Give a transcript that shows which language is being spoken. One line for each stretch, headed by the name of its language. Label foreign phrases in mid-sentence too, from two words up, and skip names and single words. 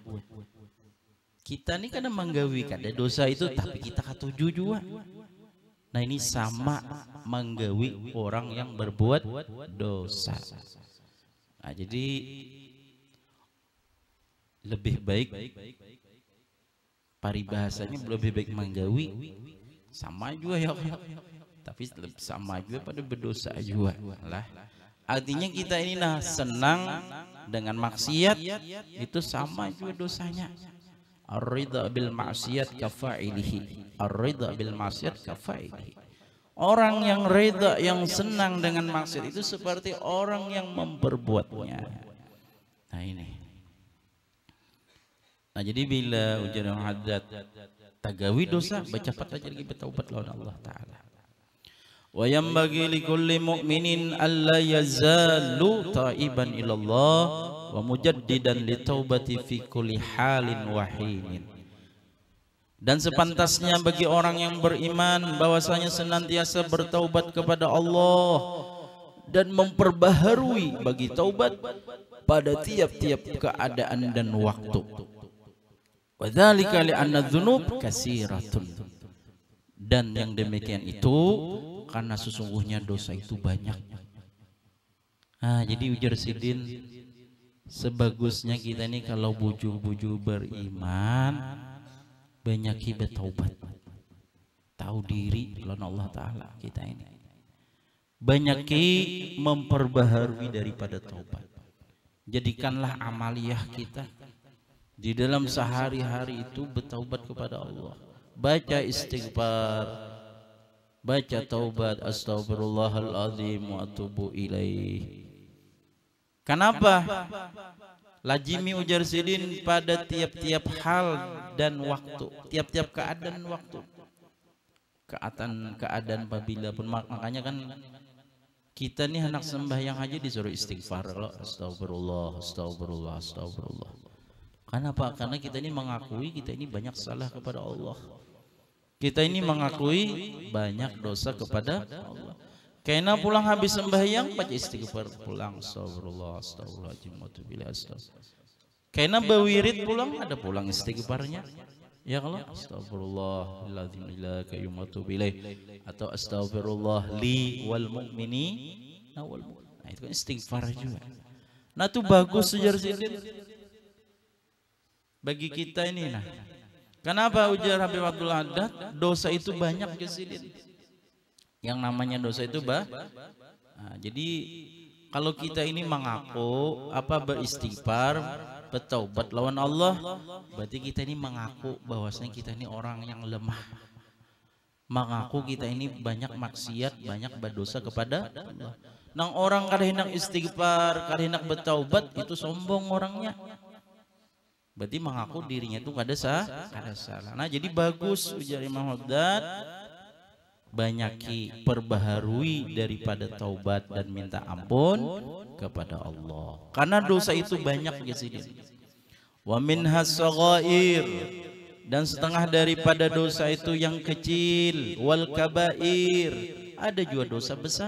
Banjar: Kita ini kadang menggawi kada dosa itu, tapi kita katuju juga. Nah ini sama menggawi orang yang berbuat dosa. Nah jadi lebih baik paribahasanya lebih baik menggawi, sama juga ya, tapi sama juga pada berdosa juga lah. Artinya kita ini nah senang dengan maksiat itu sama juga dosanya.
Arabic: الرضا بالمعصية كفاعله. الرضا بالمعصية كفاعله.
Indonesian: Orang yang reda, yang senang dengan maksiat itu seperti orang yang memperbuatnya. Nah ini.
Banjar: Nah jadi bila ujar Haddad tagawi dosa, bercepat aja lagi bertaubat lawan Allah Ta'ala.
Arabic: وينبغي لكل مؤمن ألا يزال تائبا إلى الله ومجددا للتوبة في كل حال وحين.
Indonesian: Dan sepantasnya bagi orang yang beriman bahwasanya senantiasa bertaubat kepada Allah dan memperbaharui bagi taubat pada tiap-tiap keadaan dan waktu.
Arabic: وذلك لأن الذنوب كثيرة.
Indonesian: Dan yang demikian itu karena sesungguhnya dosa itu banyak.
Banjar: Nah, jadi ujar Sidin, sebagusnya kita ini kalau buju-buju beriman, banyak hibat taubat, tahu diri lawan Allah Ta'ala.
Indonesian: Kita ini banyak memperbaharui daripada taubat. Jadikanlah amaliyah kita di dalam sehari-hari itu bertaubat kepada Allah, baca istighfar, baca taubat,
Arabic: أستغفر الله العظيم وأتوب إليه.
Indonesian: Kenapa? Lazimi ujar Sidin pada tiap-tiap hal dan waktu, tiap-tiap keadaan waktu, keadaan apabila pun. Makanya kan kita nih anak sembahyang aja disuruh istighfar,
Arabic: أستغفر الله، أستغفر الله، أستغفر الله.
Indonesian: Kenapa? Karena kita ini mengakui kita ini banyak salah kepada Allah. Kita ini mengakui banyak dosa kepada Allah. Karena pulang habis sembahyang baca istighfar, pulang
Arabic: أستغفر الله، أستغفر الله العظيم وأتوب إليه، أستغفر الله.
Indonesian: Karena bawirid pulang ada pulang istighfarnya. Ya kalau
Arabic: أستغفر الله العظيم القيوم وأتوب إليه,
Indonesian: atau
Arabic: أستغفر الله لي وللمؤمنين والمؤمنات.
Indonesian: Nah, itu kan istighfar juga. Nah, itu bagus ujar Sidin bagi kita ini. Nah, kenapa ujar Habib Abdul Haddad? Dosa itu banyak ke Sidin. Yang namanya dosa itu nah, jadi kalau kita ini mengaku beristighfar, bertaubat lawan Allah, berarti kita ini mengaku bahwasanya kita ini orang yang lemah. Mengaku kita ini banyak maksiat, banyak berdosa kepada Allah. Nang orang kada hendak istighfar, kada hendak bertaubat, itu sombong orangnya. Berarti mengaku dirinya itu kada salah. Nah, jadi bagus ujar Imam Haddad, banyaki perbaharui daripada taubat dan minta ampun kepada Allah. Karena dosa itu banyak di sini.
Arabic: ومنها الصغائر,
Indonesian: dan setengah daripada dosa itu yang kecil,
Arabic: والكبائر,
Indonesian: ada juga dosa besar.